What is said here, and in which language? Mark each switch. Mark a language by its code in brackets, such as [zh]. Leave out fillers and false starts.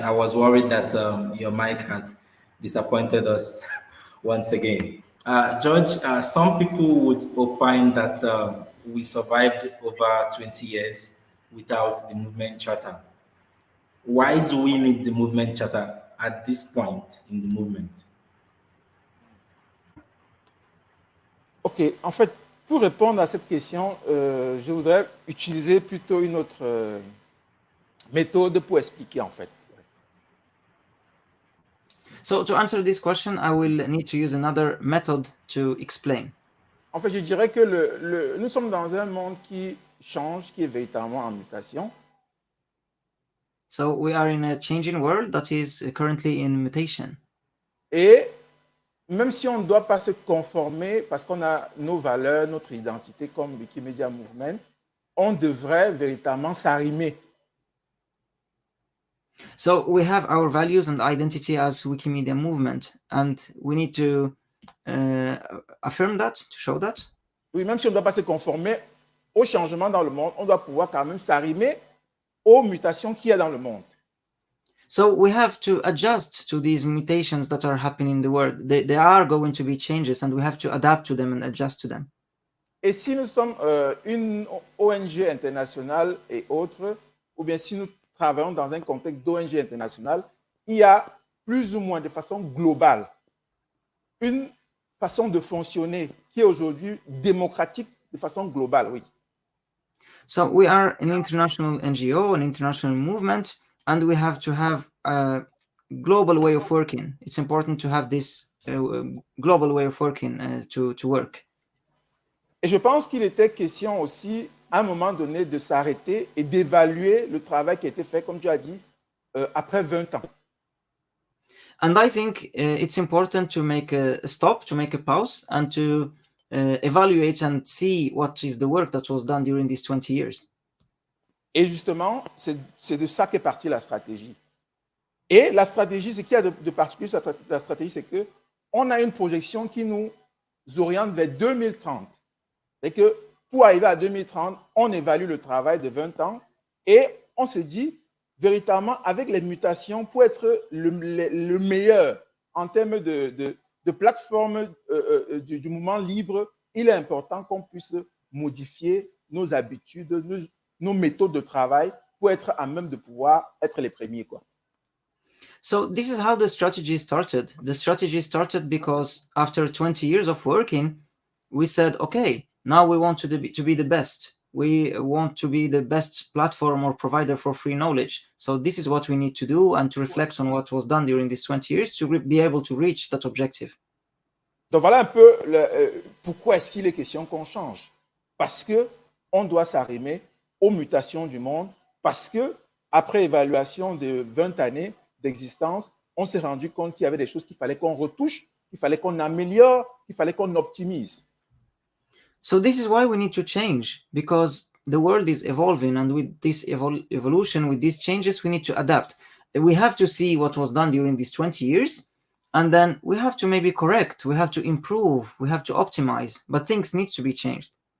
[en] I was worried that your mic had disappointed us once again. George, some people would opine that we survived over 20 years without the movement charter. Why do we need the movement charter at this point in the movement? [fr] Ok, en fait, pour répondre à cette question, je voudrais utiliser plutôt une autre méthode pour expliquer en fait. [en] So to answer this question, I will need to use another method to explain. [fr] En fait, je dirais que nous sommes dans un monde qui change, qui est véritablement en mutation. [en] So we are in a changing world that is currently in mutation. [fr] Et même si on ne doit pas se conformer, parce qu'on a nos valeurs, notre identité comme Wikimedia Movement, on devrait véritablement s'arrimer. [en] So we have our values and identity as Wikimedia Movement, and we need to affirm that, to show that. [fr] Oui, même si on ne doit pas se conformer au changement dans le monde, on doit pouvoir quand même s'arrimer aux mutations qu'il y a dans le monde. [en] So we have to adjust to these mutations that are happening in the world. There are going to be changes, and we have to adapt to them and adjust to them. [fr] Et si nous sommes une ONG internationale et autres, ou bien si nous travaillons dans un contexte d'ONG internationale, il y a plus ou moins de façon globale une façon de fonctionner qui est aujourd'hui démocratique de façon globale, oui. [en] So we are an international NGO, an international movement, and we have to have a global way of working. It's important to have this global way of working to work. [fr] Et je pense qu'il était question aussi, à un moment donné, de s'arrêter et d'évaluer le travail qui a été fait, comme tu as dit, après 20 ans. [en] And I think it's important to make a stop, to make a pause, and to evaluate and see what is the work that was done during these 20 years. [fr] Et justement, c'est de ça qu'est partie la stratégie. Et la stratégie, ce qu'il y a de particulier sur la stratégie, c'est qu'on a une projection qui nous oriente vers 2030. C'est que pour arriver à 2030, on évalue le travail de 20 ans et on se dit, véritablement, avec les mutations, pour être le meilleur en termes de plateforme du mouvement libre, il est important qu'on puisse modifier nos habitudes, nos méthodes de travail pour être à même de pouvoir être les premiers, quoi. [en] So this is how the strategy started. The strategy started because after 20 years of working, we said, okay, now we want to be the best. We want to be the best platform or provider for free knowledge. So this is what we need to do and to reflect on what was done during these 20 years to be able to reach that objective. [fr] Donc voilà un peu pourquoi est-ce qu'il est question qu'on change. Parce qu'on doit s'arrimer aux mutations du monde, parce que après évaluation de 20 années d'existence, on s'est rendu compte qu'il y avait des choses qu'il fallait qu'on retouche, qu'il fallait qu'on améliore, qu'il fallait qu'on optimise. [en] So this is why we need to change, because the world is evolving, and with this evolution, with these changes, we need to adapt. We have to see what was done during these 20 years, and then we have to maybe correct, we have to improve, we have to optimize, but things need to be changed.